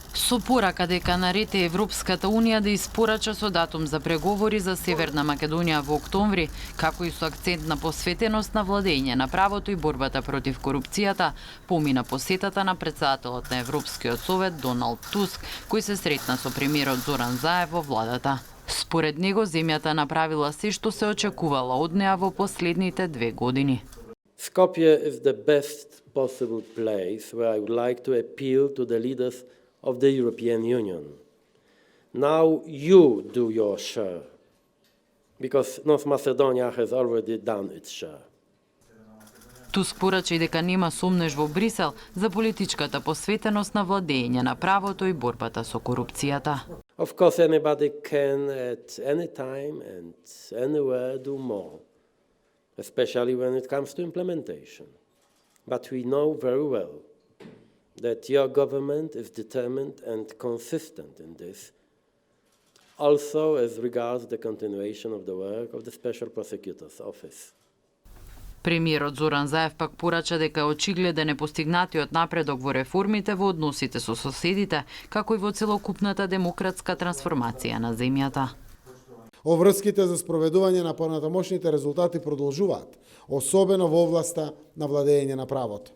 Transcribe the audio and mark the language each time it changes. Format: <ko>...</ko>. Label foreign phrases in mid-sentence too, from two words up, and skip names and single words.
<mk>Со порака дека нарете Европската Унија да испорача со датум за преговори за Северна Македонија во октомври, како и со акцент на посветеност на владење на правото и борбата против корупцијата, помина посетата на председателот на Европскиот совет Доналд Туск, кој се сретна со премиерот Зоран Заев во владата. Според него, земјата направила се што се очекувала од неа во последните 2 години.</mk> <en>Skopje is the best possible place where I would like to appeal to the leaders of the European Union. Now you do your share, because North Macedonia has already done its share.</en> <mk>Туск порача и дека нема сомнеж во Брисел за политичката посветеност на владење на правото и борбата со корупцијата.</mk> <en>Of course, anybody can at any time and anywhere do more, especially when it comes to implementation. But we know very well that your government is determined and consistent in this, also as regards the continuation of the work of the Special Prosecutor's Office.</en> <mk>Премиерот Зоран Заев пак порача дека очигледен е постигнатиот напредок во реформите во односите со соседите, како и во целокупната демократска трансформација на земјата. Обврските за спроведување на понатамошните резултати продолжуваат, особено во областа на владење на правото.</mk>